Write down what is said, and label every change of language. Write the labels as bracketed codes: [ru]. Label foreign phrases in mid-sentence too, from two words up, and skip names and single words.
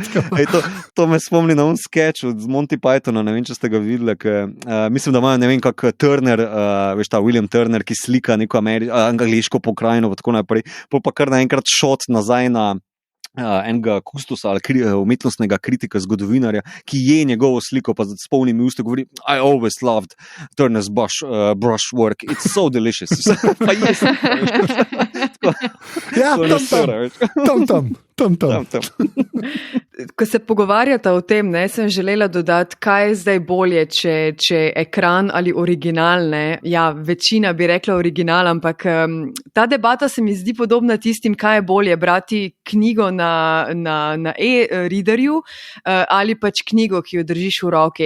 [sl] To me spomni na un sketch od Monty Pythona, ne vem, če ste ga videli, mislim, da imajo, ne vem, kak Turner, veš ta William Turner, ki slika neko angliško pokrajino, pa tako naprej, pa kar naenkrat shot nazaj na enega kustosa ali umetnostnega kritika, zgodovinarja, ki je njegovo sliko, pa s polnimi usti govori, [en] I always loved Turner's brush work, it's so delicious. [sl] Pa jes. Ja, tam. Ko se pogovarjata o tem, sem želela dodati, kaj je zdaj bolje, če ekran ali original, ne? Ja, večina bi rekla original, ampak ta debata se mi zdi podobna tistim, kaj je bolje, brati knjigo na e-readerju ali pač knjigo, ki jo držiš v roki.